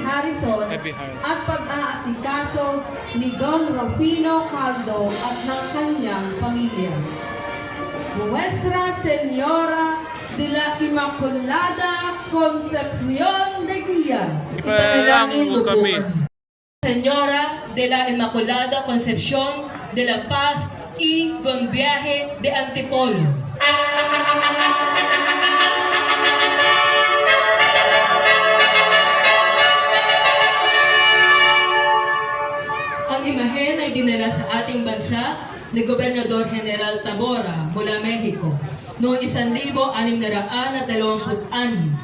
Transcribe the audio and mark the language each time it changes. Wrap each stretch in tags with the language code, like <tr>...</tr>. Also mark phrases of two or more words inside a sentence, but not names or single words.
<tl>Harrison at pag-aasikaso ni Don Rufino Caldo at ng kanyang pamilya.</tl> <es>Nuestra Señora de la Immaculada Concepción de Guía.</es> <tl>Ipanalangin mo kami.</tl> <es>Señora de la Inmaculada Concepción de la Paz y Buen Viaje de Antipolo.</es> <tl>Ang imahen ay dinala sa ating bansa ni Gobernador General Tabora mula Mexico noong 1626.</tl>